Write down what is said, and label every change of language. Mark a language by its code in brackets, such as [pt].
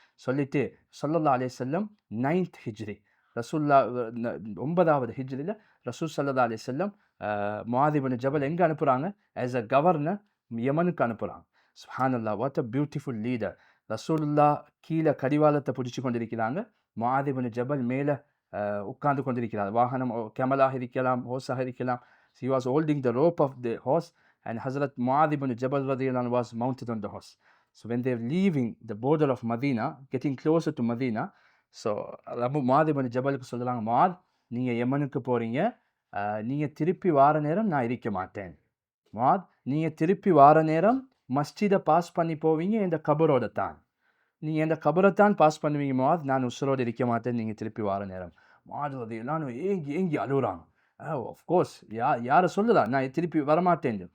[ta] சொல்லிட்டு ஸல்லல்லாஹு அலைஹி வஸல்லம் 9th ஹிஜ்ரி, ரசூலுல்லாஹ் 9வது ஹிஜ்ரியில் ரசூல் ஸல்லல்லாஹு அலைஹி வஸல்லம் முஆத் இப்னு ஜபல் எங்கே அனுப்புகிறாங்க? [en] as a governor [ta] யமனுக்கு அனுப்புகிறாங்க. [en] சுப்ஹானல்லாஹ், what a beautiful leader. [ta] ரசூலுல்லாஹ் கீழே கடிவாளத்தை பிடிச்சி கொண்டிருக்கிறாங்க, முஆத் இப்னு ஜபல் மேலே உட்கார்ந்து கொண்டிருக்கிறார். வாகனம் கேமலாக இருக்கலாம், ஹோஸாக இருக்கலாம். [en] He was holding the rope of the horse and Hazrat Mu'adh ibn Jabal radiyallahu anhu was mounted on the horse. So when they were leaving the border of Medina, getting closer to Medina, so Mu'adh ibn [ta] ஜபலுக்கு சொல்கிறாங்க, முஆத் நீங்கள் யமனுக்கு போகிறீங்க, நீங்கள் திருப்பி வார நேரம் [en] நான் இருக்க மாட்டேன். [ta] முஆத் நீங்கள் திருப்பி வார நேரம் மஸ்ஜிதை பாஸ் பண்ணி போவீங்க, இந்த கபரோட தான். நீங்கள் இந்த கபரை தான் பாஸ் பண்ணுவீங்க முஆத், நான் உசுரோடு இருக்க மாட்டேன் நீங்கள் திருப்பி வார நேரம். முஆத் ரலியல்லாஹு அன்ஹு ஏங்கி ஏங்கி அழுகுறாங்க. ஆஃப்கோர்ஸ் யாரை சொல்லுதா நான் திருப்பி வரமாட்டேன்.